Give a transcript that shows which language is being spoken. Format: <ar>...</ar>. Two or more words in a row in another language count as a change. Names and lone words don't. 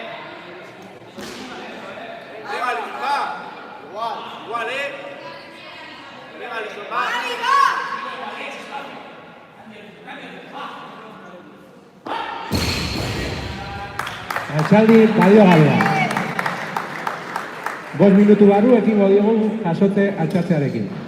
<es>Venga, Alison, va. Igual. Igual, Venga, Alison, va.</es> <eu>Altxaldi balio gabea. 5 minutu barru ekingo diogu jasotze altxatzearekin.</eu>